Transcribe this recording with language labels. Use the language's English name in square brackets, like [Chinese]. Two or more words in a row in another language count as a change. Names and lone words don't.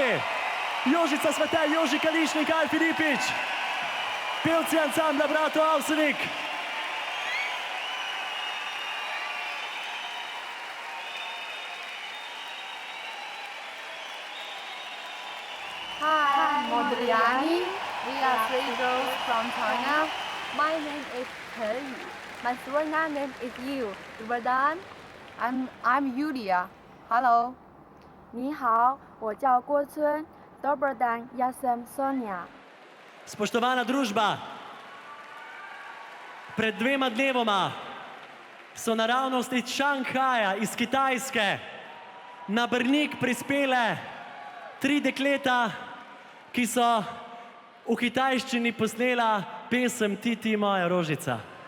[Slovenian] Jožica Svetel, Joži Kališnik, Alfi Lipič. Pevci ansambla Bratov Avsenik. [English] Hi, Modriani. We are three girls from China. My name is Chen Yu. My Swana name is Yu. Dobardan. I'm Yulia. Hello. [Chinese] 你好，我叫郭村 [Slovenian] ，Dober dan, jaz sem Sonja. Spoštovana družba, pred 2 dnevoma so naravnost iz Šanghaja, iz Kitajske, na Brnik prispele 3 dekleta, ki so v kitajščini posnela pesem Ti, ti moja rožica.